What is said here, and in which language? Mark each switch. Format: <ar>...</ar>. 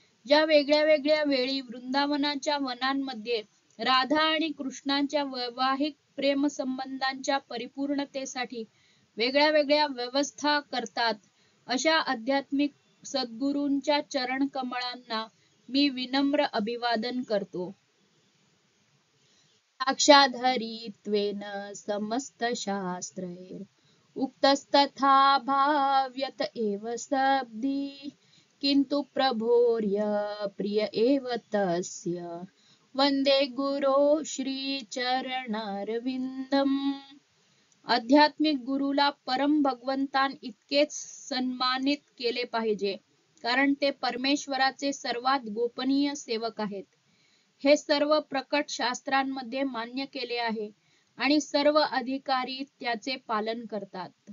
<mr>ज्या वेगळ्या वेगळ्या वेळी वृंदावनाच्या वनांमध्ये राधा आणि कृष्णाच्या वैवाहिक प्रेम संबंधांच्या परिपूर्णतेसाठी वेगळ्या वेगळ्या व्यवस्था करतात, अशा आध्यात्मिक सद्गुरूंच्या चरण कमळांना मी विनम्र अभिवादन करतो.</mr> <sa>साक्षाधरित्वेन समस्त शास्त्रैर उक्तस्तथा भाव्यत एव सब्दी किंतु प्रभोर्य प्रिय एव तस्य वंदे गुरो श्री चरणारविंदम.</sa> <mr>आध्यात्मिक गुरुला परम भगवंतान इतकेच सन्मानित केले पाहिजे, कारण ते परमेश्वराचे सर्वात गोपनीय सेवक आहेत. हे सर्व प्रकट शास्त्रांमध्ये मान्य केले आहे आणि सर्व अधिकारी त्याचे पालन करतात.</mr>